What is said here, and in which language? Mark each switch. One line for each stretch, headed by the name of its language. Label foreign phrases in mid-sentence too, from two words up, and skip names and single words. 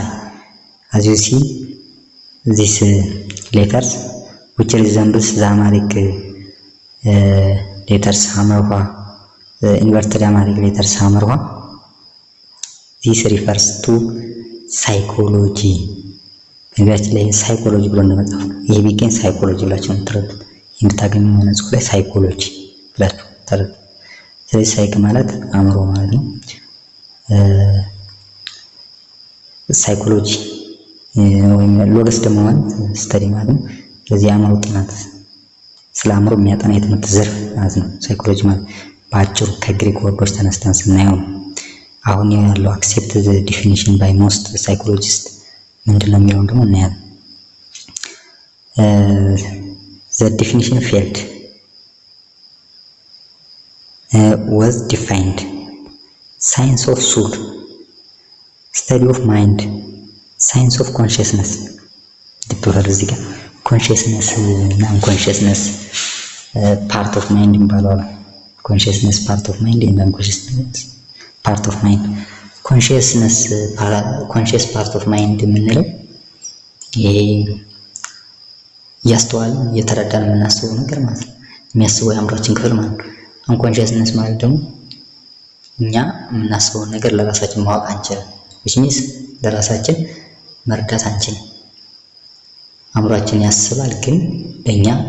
English: As you see, these letters, which resembles the Amharic letters Hamarwa, the inverted Amharic letters Hamarwa. This refers to psychology.
Amharic: ነገራችን ላይ ሳይኮሎጂ ብሎ እንደመጣው ይሄ ቢገኝ ሳይኮሎጂ ብላችሁ ተረዱት። የምታገኙ መነጽ ላይ ሳይኮሎጂ ብላችሁ ተረዱት። ስለዚህ ሳይክ ማለት አእምሮ ማለት ነው። ሳይኮሎጂ ወይም ሎገስ ደግሞ ማለት ስተዲ ማለት ነው። ስለዚህ አእምሮ ጥናት ስለ አእምሮ የሚያጠና የትምህርት ዘርፍ ማለት ነው ሳይኮሎጂ ማለት በአጭሩ ከግሪክ ወርዶች ተነስተን ስናየው አሁን ያለው
English: accept the definition by most psychologist
Amharic: ምንድነው የሚለው ደግሞ እናያለን።
English: the definition failed was defined science of soul, study of mind, science of consciousness.
Amharic: እዚህ ጋር
English: consciousness እና unconsciousness part of mind ይባላል። consciousness part of mind and unconsciousness part of mind. conscious part of mind
Amharic: የምንለው ይሄ ያስተዋልን የተረዳን የምናስበው ነገር ማለት ነው። የሚያስበው የአእምሮአችን ክፍል ማለት ነው። unconsciousness ማለት ደግሞ እኛ የምናስበውን ነገር ለራሳችን ማወቅ አንችልም።
English: which means
Amharic: ለራሳችን መርዳት አንችልም። አእምሮአችን ያስባል ግን በእኛ